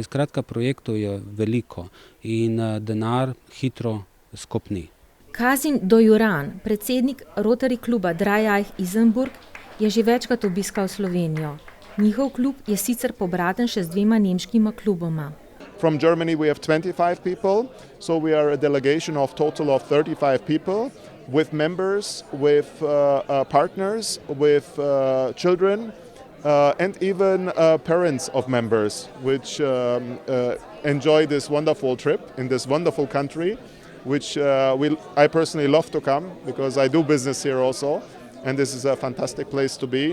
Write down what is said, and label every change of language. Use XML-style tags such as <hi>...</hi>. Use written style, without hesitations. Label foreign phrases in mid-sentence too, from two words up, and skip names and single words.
<sl>Skratka, projektov je veliko in denar hitro skopni. Kazim Dojuran, predsednik Rotary kluba Dreieich Isenburg, je že večkrat obiskal Slovenijo. Njihov klub je sicer pobraten še z 2 nemškima kluboma.</sl> <en>From Germany we have 25 people, so we are a delegation of total of 35 people with members, with partners, with children and even parents of members which enjoy this wonderful trip in this wonderful country, which I personally love to come because I do business here also and this is a fantastic place to be.</en>